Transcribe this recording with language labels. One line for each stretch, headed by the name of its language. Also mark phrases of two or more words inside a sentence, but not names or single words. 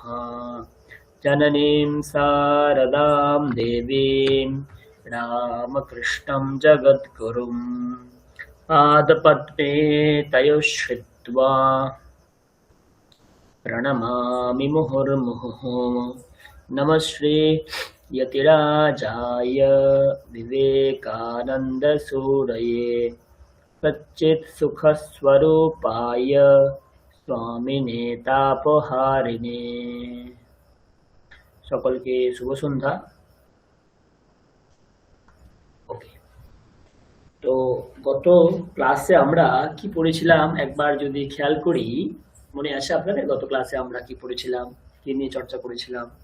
Sanskrit: जननीं शारदां देवीं रामकृष्णं जगद्गुरुं पादपद्मे तयोः श्रित्वा प्रणमामि मुहुर्मुहुः। नमः श्री यतिराजाय विवेकानन्दसूरये सच्चित्सुखस्वरूपाय स्वामिने तापहारिणे।
Bangla: সকলকে শুভ সন্ধ্যা। ওকে, তো গত ক্লাসে আমরা কি পড়েছিলাম একবার যদি খেয়াল করি, মনে আছে আপনাদের গত ক্লাসে আমরা কি পড়েছিলাম, কি নিয়ে চর্চা করেছিলাম?